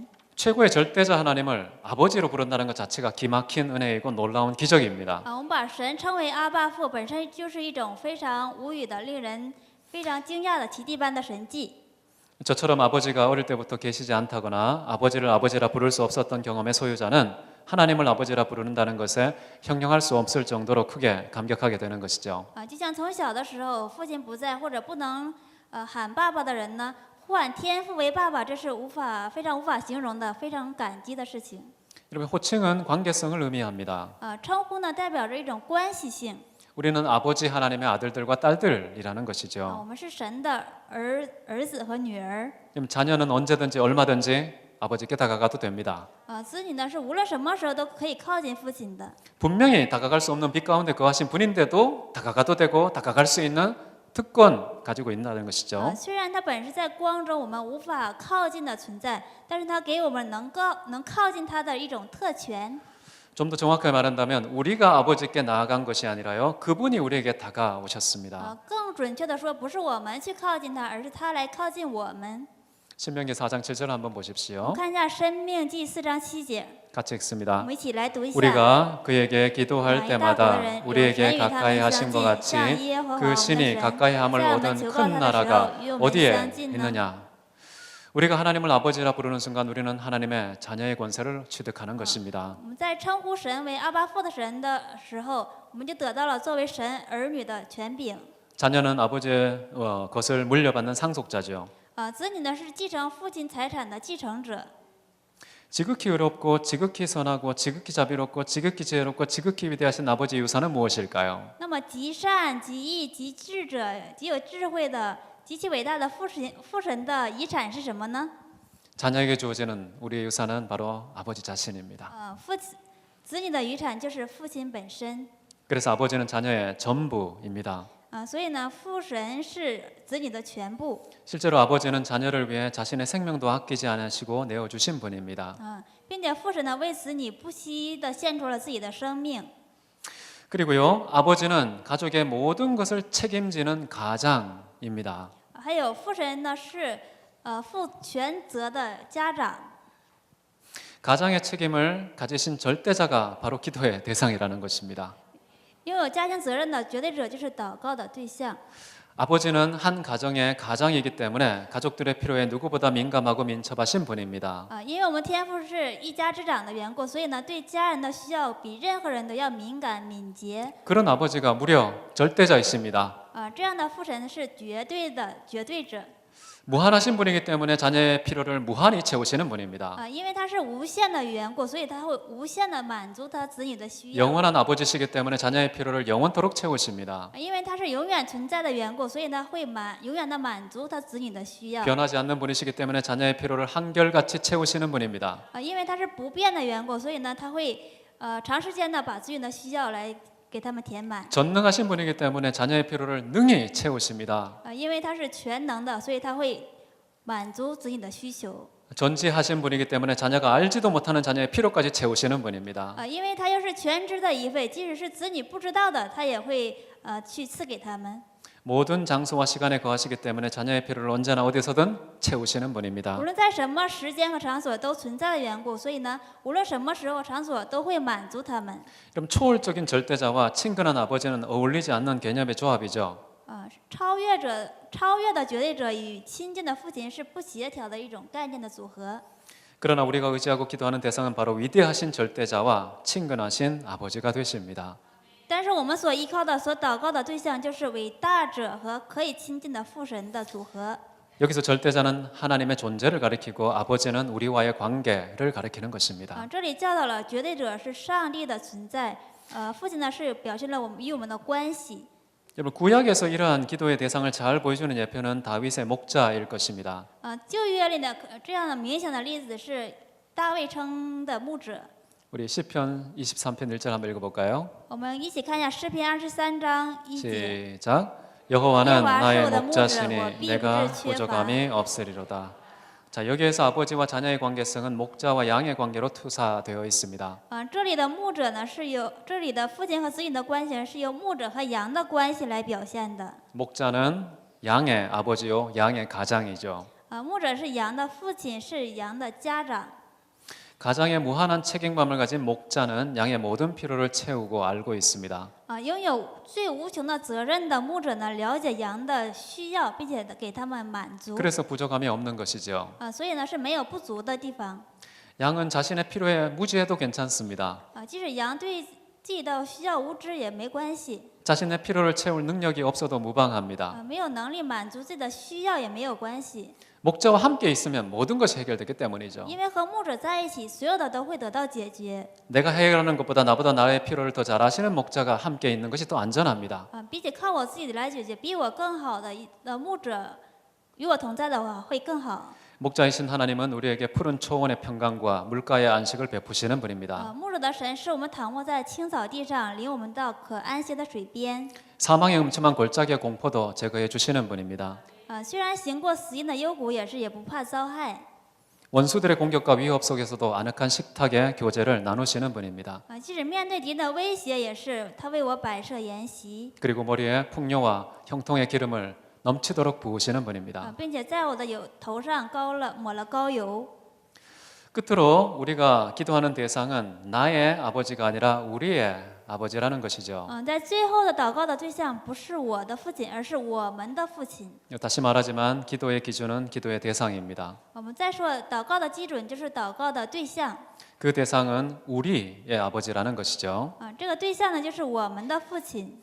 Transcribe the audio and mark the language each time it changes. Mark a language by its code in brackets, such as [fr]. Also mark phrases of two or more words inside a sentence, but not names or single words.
[ko] 최고의 절대자 하나님을 아버지로 부른다는 것 자체가 기막힌 은혜이고 놀라운 기적입니다. [zh] 我们把神称为阿爸父，本身就是一种非常无语的、令人非常惊讶的奇迹般的神迹。 [ko] 저처럼 아버지가 어릴 때부터 계시지 않다거나 아버지를 아버지라 부를 수 없었던 경험의 소유자는 하나님을 아버지라 부른다는 것에 형용할 수 없을 정도로 크게 감격하게 되는 것이죠. [zh] 就像从小的时候父亲不在或者不能喊爸爸的人呢，呼喊天父为爸爸，这是非常无法形容的，非常感激的事情。 [ko] 여러분, 호칭은 관계성을 의미합니다. [zh] 称呼呢代表着一种关系性。 [ko] 우리는 아버지 하나님의 아들들과 딸들이라는 것이죠. [zh] 我们是神的儿子和女儿。 [ko] 자녀는 언제든지 얼마든지 아버지께 다가가도 됩니다. [zh] 子女呢是无论什么时候都可以靠近父亲的。 [ko] 분명히 다가갈 수 없는 빛 가운데 거하신 분인데도 다가가도 되고 다가갈 수 있는 특권 가지고 있다는 것이죠. [zh] 虽然他本是在光中，我们无法靠近的存在，但是他给我们能靠近他的一种特权。 [ko] 좀 더 정확하게 말한다면 우리가 아버지께 나아간 것이 아니라요, 그분이 우리에게 다가오셨습니다. [zh] 更准确的说，不是我们去靠近他，而是他来靠近我们。 [ko] 신명기 4장 7절 한번 보십시오. [zh] 看一下《申命记》4章7节， [ko] 같이 [zh] 我 [ko] 읽습니다. [zh] 们一起来读一下。 [ko] 우리가 그에게 기도할 때마다 우리에게 가까이 하신 것 같이 그 신이 가까이 함을 얻은 큰 나라가 어디에 있느냐. 우리가 하나님을 아버지라 부르는 순간 우리는 하나님의 자녀의 권세를 취득하는 것입니다. [zh] 我们在称呼神为阿爸父的神的时候，我们就得到了作为神儿女的权柄。 [ko] 자녀는 아버지의 것을 물려받는 상속자죠. [zh] 子女呢是继承父亲财产的继承者。 [ko] 지극히 의롭고 지극히 선하고 지극히 자비롭고 지극히 지혜롭고 지극히 위대하신 아버지의 유산은 무엇일까요? [zh] 那么极善、极义、极智者、极有智慧的、极其伟大的父神的遗产是什么呢？ [ko] 자녀에게 주어지는 우리의 유산은 바로 아버지 자신입니다. [zh] 子女的遗产就是父亲本身。 [ko] 그래서 아버지는 자녀의 전부입니다. [zh] 所以呢，父神是子女的全部。 [ko] 실제로 아버지는 자녀를 위해 자신의 생명도 아끼지 않으시고 내어주신 분입니다. [zh] 并且父神呢为子女不惜的献出了自己的生命。 [ko] 그리고요, 아버지는 가족의 모든 것을 책임지는 가장입니다. [zh] 还有父神呢是负全责的家长。 [ko] 가장의 책임을 가지신 절대자가 바로 기도의 대상이라는 것입니다. [zh] 拥有家庭责任的绝对者就是祷告的对象。 [ko] 아버지는 한 가정의 가장이기 때문에 가족들의 필요에 누구보다 민감하고 민첩하신 분입니다. [zh] 因为我们天父是一家之长的缘故，所以呢，对家人的需要比任何人都要敏感敏捷。 [ko] 그런 아버지가 무려 절대자이십니다. [zh] 这样的父神是绝对的绝对者。 [ko] 무한하신 분이기 때문에 자녀의 필요를 무한히 채우시는 분입니다. [zh] 因为他是无限的缘故，所以他会无限的满足他子女的需要。 [ko] 영원한 아버지시기 때문에 자녀의 필요를 영원토록 채우십니다. [zh] 因为他是永远存在的缘故，所以他会永远的满足他子女的需要。 [ko] 변하지 않는 분이시기 때문에 자녀의 필요를 한결같이 채우시는 분입니다. [zh] 因为他是不变的缘故，所以呢，他会长时间的把子女的需要来给他们填满。 [ko] 전능하신 분이기 때문에 자녀의 필요를 능히 채우십니다. [zh] 因为他是全能的，所以他会满足子女的需求。 [ko] 전지하신 분이기 때문에 자녀가 알지도 못하는 자녀의 필요까지 채우시는 분입니다. [zh] 因为他又是全知的一位，即使是子女不知道的，他也会去赐给他们。 [ko] 모든 장소와 시간에 거하시기 때문에 자녀의 필요를 언제나 어디서든 채우시는 분입니다. [zh] 无论在什么时间和场所都存在的缘故，所以呢，无论什么时候场所都会满足他们。 [ko] 그럼 초월적인 절대자와 친근한 아버지는 어울리지 않는 개념의 조합이죠. [zh] 超越的绝对者与亲近的父亲是不协调的一种概念的组合。 [ko] 그러나 우리가 의지하고 기도하는 대상은 바로 위대하신 절대자와 친근하신 아버지가 되십니다. [zh] 但是我们所依靠的、所祷告的对象就是伟大者和可以亲近的父神的组合。 [ko] 여기서 절대자는 하나님의 존재를 가리키고 아버지는 우리와의 관계를 가리키는 것입니다. [zh] 这里教导了绝对者是上帝的存在，父亲呢是表现了我们与我们的关系。 [ko] 여러분 구약에서 이러한 기도의 대상을 잘 보여주는 예표는 다윗의 목자일 것입니다. [zh] 旧约里的这样的明显的例子是大卫称的牧者。 [ko] 우리 시편 23편 1절 한번 읽어볼까요? [zh] 我们一起看一下诗篇23章1节。 [ko] 시작. 여호와는 나의 목자시니 목자시니 내가 내가 부족함이 없으리로다. 자, 여기에서 아버지와 자녀의 관계성은 목자와 양의 관계로 투사되어 있습니다. [zh] 这里的牧者呢这里的父亲和子女的关系是由牧者和羊的关系来表现的。 [ko] 목자는 양의 아버지요, 양의 가장이죠. [zh] 牧者是羊的父亲，是羊的家长。 [ko] 가장의 무한한 책임감을 가진 목자는 양의 모든 필요를 채우고 알고 있습니다. [zh] 拥有最无穷的责任的牧者呢，了解羊的需要，并且给他们满足。 [ko] 그래서 부족함이 없는 것이죠. [zh] 所以呢是没有不足的地方。 [ko] 양은 자신의 필요에 무지해도 괜찮습니다. [zh] 即使羊对自己的需要无知也没关系。 [ko] 자신의 필요를 채울 능력이 없어도 무방합니다. [zh] 没有能力满足自己的需要也没有关系。 [ko] 목자와 함께 있으면 모든 것이 해결되기 때문이죠. [zh] 因为和牧者在一起，所有的都会得到解决。 [ko] 내가 해결하는 것보다 나보다 나의 필요를 더 잘 아시는 목자가 함께 있는 것이 더 안전합니다. [zh] 比起靠我自己来解决，比我更好的牧者与我同在的话，会更好。 [ko] 목자이신 하나님은 우리에게 푸른 초원의 평강과 물가의 안식을 베푸시는 분입니다. [zh] 牧者的神是我们躺卧在青草地上，领我们到可安歇的水边。 [ko] 사망의 음침한 골짜기의 공포도 제거해 주시는 분입니다. [zh] 虽然行过死荫的幽谷，也不怕遭害。 [ko] 원수들의 공격과 위협 속에서도 아늑한 식탁의 교제를 나누시는 분입니다. [zh] 即使面对敌人的威胁，也是他为我摆设筵席， [ko] 그리고 머리에 풍요와 형통의 기름을 넘치도록 부으시는 분입니다. [zh] 并且在我的头上抹了膏油。 [ko] 끝으로 우리가 기도하는 대상은 나의 아버지가 아니라 우리의 아버지라는 것이죠. [zh] 在最后的祷告的对象不是我的父亲，而是我们的父亲。 [ko] 다시 말하지만 기도의 기준은 기도의 대상입니다. [zh] 我们再说，祷告的基准就是祷告的对象。 [ko] 그 대상은 우리의 아버지라는 것이죠. [zh] 这个对象呢，就是我们的父亲。